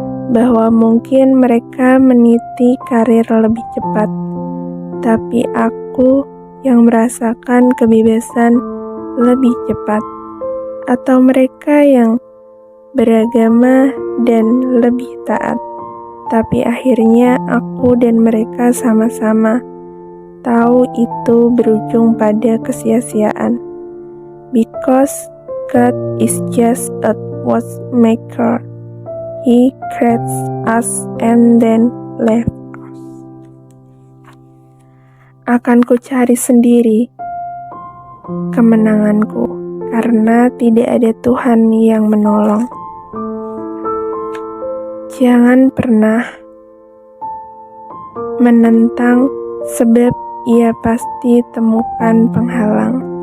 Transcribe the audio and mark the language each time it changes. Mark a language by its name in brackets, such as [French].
[Indonesian] Bahwa mungkin mereka meniti karir lebih cepat, tapi aku yang merasakan kebebasan lebih cepat. Atau mereka yang beragama dan lebih taat, tapi akhirnya aku dan mereka sama-sama tahu itu berujung pada kesia-siaan. [English] Because God is just a watchmaker. He creates us and then left us. [Indonesian] Akan ku cari sendiri kemenanganku, karena tidak ada Tuhan yang menolong. Jangan pernah menentang, sebab ia pasti temukan penghalang.